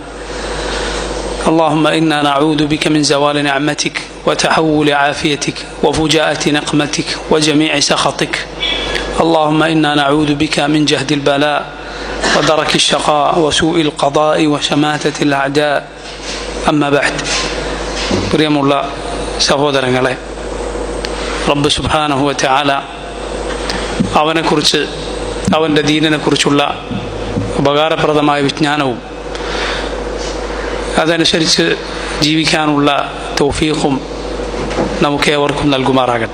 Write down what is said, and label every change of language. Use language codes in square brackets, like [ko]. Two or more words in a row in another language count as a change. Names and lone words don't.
[ar] اللهم إنا نعوذ بك من زوال نعمتك وتحول عافيتك وفجاءة نقمتك وجميع سخطك. اللهم إنا نعوذ بك من جهد البلاء ودرك الشقاء وسوء القضاء وشماتة الأعداء. أما بعد. [ml] പ്രിയമുള്ള സഹോദരങ്ങളെ, റബ്ബ് [ar] سبحانه وتعالى [ml] അവനെക്കുറിച്ച്, അവൻ്റെ ദീനിനെക്കുറിച്ചുള്ള ഉപകാരപ്രദമായ വിജ്ഞാനവും അതനുസരിച്ച് ജീവിക്കാനുള്ള തൗഫീഖും നമുക്കേവർക്കും നൽകുമാറാകട്ടെ.